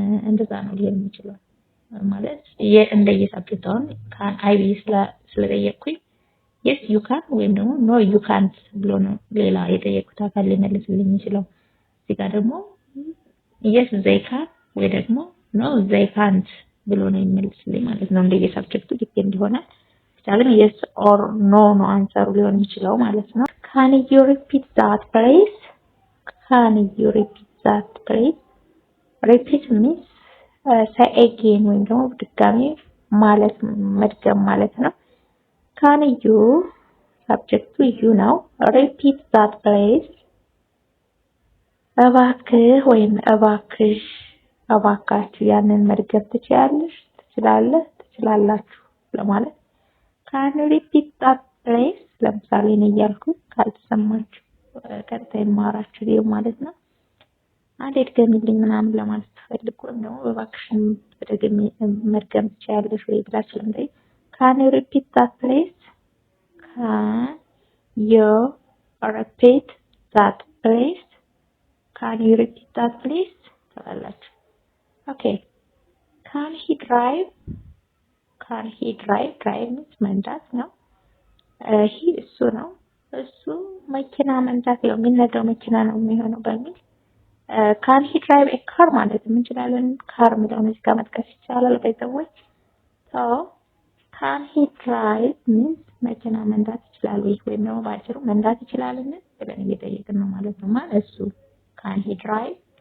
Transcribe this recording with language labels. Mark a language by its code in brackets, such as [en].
[am] እንደዛ ነው ሊሆን የሚችለው ማለት እንደየሳብጀክቱ አሁን ካን አይ ብዬ ስለጠየቅኩኝ [en] yes you can [am] ወይም ደግሞ [en] no you can't [am] ብሎ ነው ሌላ የጠየቁት አካል ሊመልስልኝ የሚችለው። እዚህ ጋር ደግሞ [en] yes they can [am] ወይ ደግሞ [en] no they can't [am] ብሎ ነው የሚመልስልኝ ማለት ነው። እንደየሳብጀክቱ ዲፔንድ ይሆናል። ግን [en] yes or no [am] ነው አንሰሩ ሊሆን የሚችለው ማለት ነው። [en] Can you repeat that please? Can you repeat that please? Repeat means say again [am] ወይም ደግሞ ድጋሚ ማለት መድገም ማለት ነው። [en] Can you subject you ነው። Repeat that please? [am] እባክህ ወይም እባክሽ እባካችሁ ያንን መድገም ትችያለሽ፣ ትችላለህ፣ ትችላላችሁ ለማለት [en] Can you repeat that please? [am] ለምሳሌ እኔ እያልኩ ካልተሰማችሁ ቀጣይ ማወራችሁ ይሄ ማለት ነው። አንዴ ድገሚልኝ ምናምን ለማለት ትፈልጉ ነው። እባክሽን በደግሜ መድገም ትችያለሽ ወይ ብላችሁ እንዴ [en] can you repeat that please? Can you repeat that please? Can you repeat that please? [am] ትላላችሁ። [en] ኦኬ can he drive? Can he drive? [am] drive means መንዳት ነው። he እሱ ነው። እሱ መኪና መንዳት ነው የሚነዳው መኪና ነው የሚሆነው በሚል [en] can he drive a car [am] ማለት እንችላለን። car የሚለውን እዚህ ጋር መጥቀስ ይቻላል በይዘዎች [en] so can he drive means [am] መኪና መንዳት ይችላል ወይም ደግሞ ባጭሩ መንዳት ይችላልን ብለን እየጠየቅን ነው ማለት ነው። ማለት እሱ [en] can he drive?